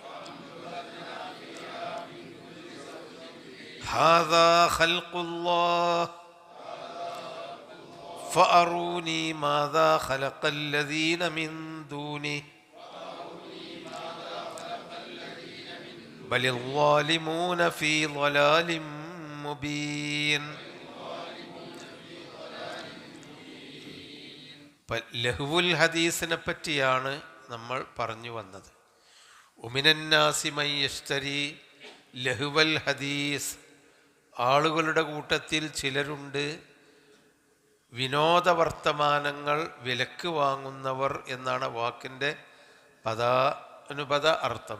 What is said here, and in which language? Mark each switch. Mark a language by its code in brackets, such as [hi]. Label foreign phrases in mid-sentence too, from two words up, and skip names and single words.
[ar] هذا خلق الله فأروني ماذا خلق الذين من دونه بل الظالمون في ضلال مبين. لهو الحديث [ml] പറ്റിയാണ് നമ്മൾ പറഞ്ഞു വന്നത്. [ar] ومن الناس من يشتري لهو الحديث, [ml] ആളുകളുടെ കൂട്ടത്തിൽ ചിലരുണ്ട് വിനോദവർത്തമാനങ്ങൾ വിലക്ക് വാങ്ങുന്നവർ എന്നാണ് വാക്കിൻ്റെ പദാനുപദ അർത്ഥം.